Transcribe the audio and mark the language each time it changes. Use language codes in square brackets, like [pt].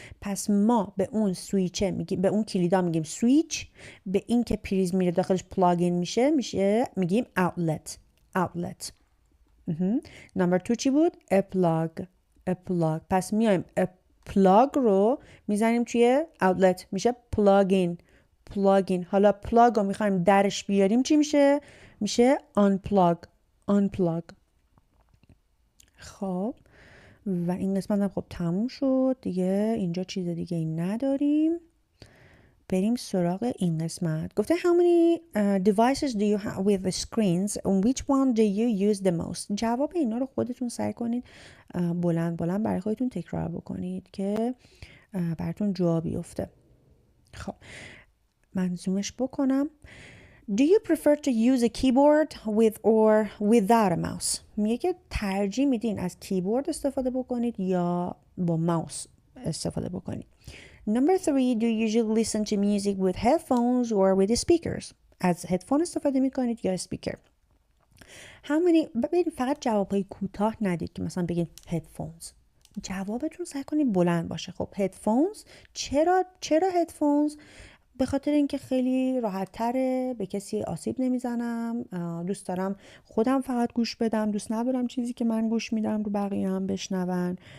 [fa] پس ما به اون سویچه میگیم، به اون کلیدا میگیم سویچ، به این که پریز میره داخلش پلاگین میشه میگیم outlet. [en] Outlet. [fa] number 2 چی بود؟ a plug. [en] A plug. [fa] پس میایم a plug رو میزنیم توی outlet میشه plug-in. [en] plug-in. [fa] حالا plug رو میخوایم درش بیاریم چی میشه؟ میشه unplug. [en] Unplug. [fa] خب و این قسمت هم خب تموم شد دیگه. اینجا چیز دیگه ای نداریم. بریم سراغ این قسمت. [en] گفته how many devices do you have with the screens and which one do you use the most. [fa] جواب اینا رو خودتون سعی کنید بلند بلند برای خودتون تکرار بکنید که براتون جا بیفته. خب من زومش بکنم. [en] Do you prefer to use a keyboard with or without a mouse? [fa] میگه که ترجیح میدین از کیبورد استفاده بکنید یا با ماوس استفاده بکنید. [en] Number 3, do you usually listen to music with headphones or with speakers? [fa] از هدفون استفاده میکنید یا اسپیکر؟ همونی ببینید فقط جوابهای کوتاه ندید که مثلا بگید headphones. جوابتون سعی کنید بلند باشه. خب headphones چرا headphones؟ به خاطر اینکه خیلی راحت تره، به کسی آسیب نمیزنم، دوست دارم خودم فقط گوش بدم، دوست ندارم چیزی که من گوش میدم رو بقیه هم بشنون.